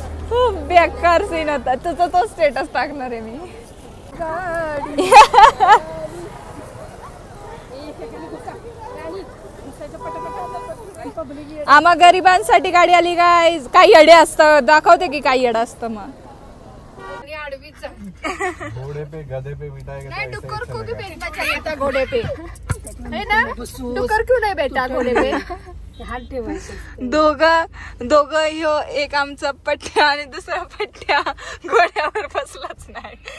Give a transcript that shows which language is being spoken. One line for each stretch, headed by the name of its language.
Marathi: खूप बेकार सीन होता, तुझा तो स्टेटस टाकणार आहे मी। आम्हा गरिबांसाठी गाडी आली काय, काही येडे असतं, दाखवते की काही येडं असतं। मग
Hindi: घोड़े पे गधे पे बिठाएगा, डुक्कर को भी बैठना चाहिए था घोड़े पे, है ना, डुक्कर क्यों नहीं बैठा घोड़े पे?
Marathi: दोघं ह्यो एक आमचा पट्ट्या आणि दुसरा पट्ट्या घोड्यावर बसलाच नाही।